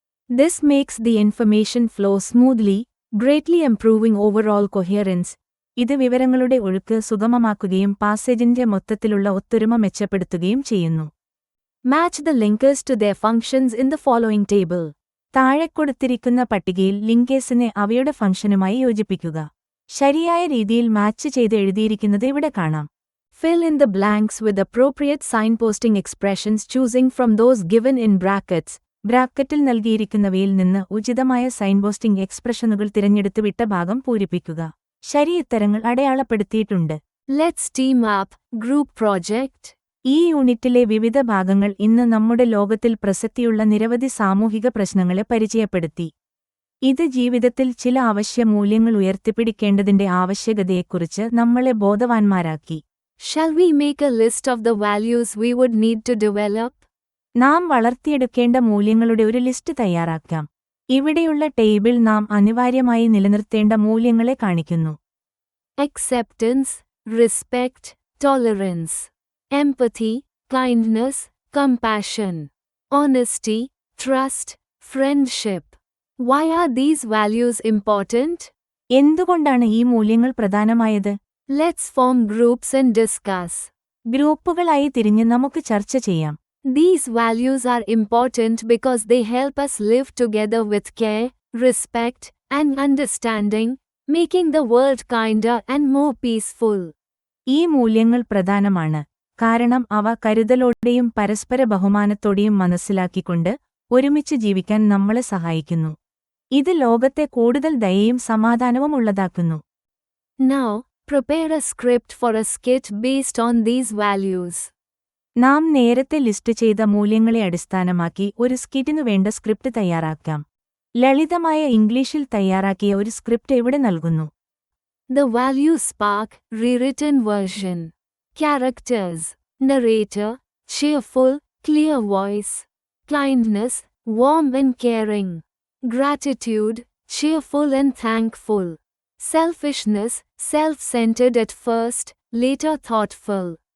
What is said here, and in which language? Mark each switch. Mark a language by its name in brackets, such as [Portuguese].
[English] This makes the information flow smoothly, greatly improving overall coherence. [Malayalam] ഇത് വിവരങ്ങളുടെ ഒഴുക്ക് സുഗമമാക്കുകയും പാസേജിന്റെ മൊത്തത്തിലുള്ള ഒത്തൊരുമ മെച്ചപ്പെടുത്തുകയും ചെയ്യുന്നു. [English] Match the linkers to their functions in the following table. [Malayalam] താഴെ കൊടുത്തിരിക്കുന്ന പട്ടികയിൽ ലിങ്കേഴ്സിനെ അവയുടെ ഫംഗ്ഷനുമായി യോജിപ്പിക്കുക. ശരിയായ രീതിയിൽ മാച്ച് ചെയ്ത് എഴുതിയിരിക്കുന്നത് ഇവിടെ കാണാം. [English] Fill in the blanks with appropriate signposting expressions choosing from those given in brackets. [Malayalam] ബ്രാക്കറ്റിൽ നൽകിയിരിക്കുന്നവയിൽ നിന്ന് ഉചിതമായ സൈൻപോസ്റ്റിംഗ് എക്സ്പ്രഷനുകൾ തിരഞ്ഞെടുത്ത് വിട്ട ഭാഗം പൂരിപ്പിക്കുക. ശരിയുത്തരങ്ങൾ അടയാളപ്പെടുത്തിയിട്ടുണ്ട്. [English] Let's team up, group project. [Malayalam] ഈ യൂണിറ്റിലെ വിവിധ ഭാഗങ്ങൾ ഇന്ന് നമ്മുടെ ലോകത്തിൽ പ്രസക്തിയുള്ള നിരവധി സാമൂഹിക പ്രശ്നങ്ങളെ പരിചയപ്പെടുത്തി. ഇത് ജീവിതത്തിൽ ചില അവശ്യ മൂല്യങ്ങൾ ഉയർത്തിപ്പിടിക്കേണ്ടതിന്റെ ആവശ്യകതയെക്കുറിച്ച് നമ്മളെ ബോധവാന്മാരാക്കി. [English] Shall we make a list of the values we would need to develop? [Malayalam] നാം വളർത്തിയെടുക്കേണ്ട മൂല്യങ്ങളുടെ ഒരു ലിസ്റ്റ് തയ്യാറാക്കാം. ഇവിടെയുള്ള ടേബിൾ നാം അനിവാര്യമായി നിലനിർത്തേണ്ട മൂല്യങ്ങളെ കാണിക്കുന്നു. [English] Acceptance, respect, tolerance, empathy, kindness, compassion, honesty, trust, friendship. Why are these values important? [Malayalam] എന്തുകൊണ്ടാണ് ഈ മൂല്യങ്ങൾ പ്രധാനമായത്? [English] Let's form groups and discuss. [Malayalam] ഗ്രൂപ്പുകളായി തിരിഞ്ഞ് നമുക്ക് ചർച്ച ചെയ്യാം. [English] These values are important because they help us live together with care, respect, and understanding, making the world kinder and more peaceful. [Malayalam] ഈ മൂല്യങ്ങൾ പ്രധാനമാണ് കാരണം അവ കരുതലോടെയും പരസ്പര ബഹുമാനത്തോടെയും മനസ്സിലാക്കിക്കൊണ്ട് ഒരുമിച്ച് ജീവിക്കാൻ നമ്മളെ സഹായിക്കുന്നു. ഇത് ലോകത്തെ കൂടുതൽ ദയയും സമാധാനവും ഉള്ളതാക്കുന്നു. [English] Now, prepare a script for a skit based on these values. [Malayalam] നാം നേരത്തെ ലിസ്റ്റ് ചെയ്ത മൂല്യങ്ങളെ അടിസ്ഥാനമാക്കി ഒരു സ്കിറ്റിനു വേണ്ട സ്ക്രിപ്റ്റ് തയ്യാറാക്കാം. ലളിതമായ ഇംഗ്ലീഷിൽ തയ്യാറാക്കിയ ഒരു സ്ക്രിപ്റ്റ് ഇവിടെ നൽകുന്നു. [English] The Value Spark, rewritten version. Characters. Narrator, cheerful, clear voice. Kindness, warm and caring. Gratitude, cheerful and thankful. Selfishness, self-centered at first, later thoughtful.